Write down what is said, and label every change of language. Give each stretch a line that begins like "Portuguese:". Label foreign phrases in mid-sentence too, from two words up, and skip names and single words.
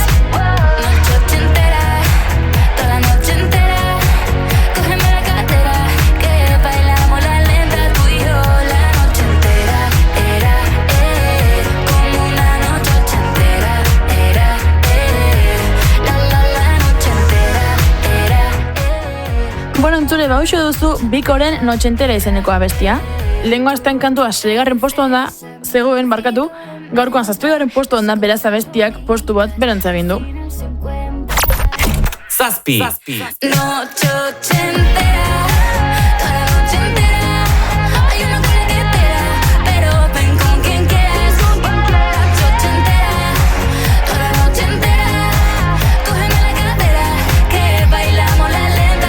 Spanish: Noche ochentera, toda la noche entera. Cógeme la cartera, que bailamos la lenta. Tú y yo la noche entera. Como una noche ochentera. La noche entera.
Basque: Bueno, entzule, bauxo duzu Bikoren Noche entera izeneko abestia. Lehengo astean kantua 6. postuan da, zegoen barkatu, gaurkoan 7. postuan da, beraz abestiak postu bat berantz egin du. Zazpi.
Spanish: Noche ochentera, toda la noche entera. Hay una cola que te da, pero ven con quien quieras. Noche ochentera, toda la noche entera. Cógeme la cartera, que bailamos la lenta.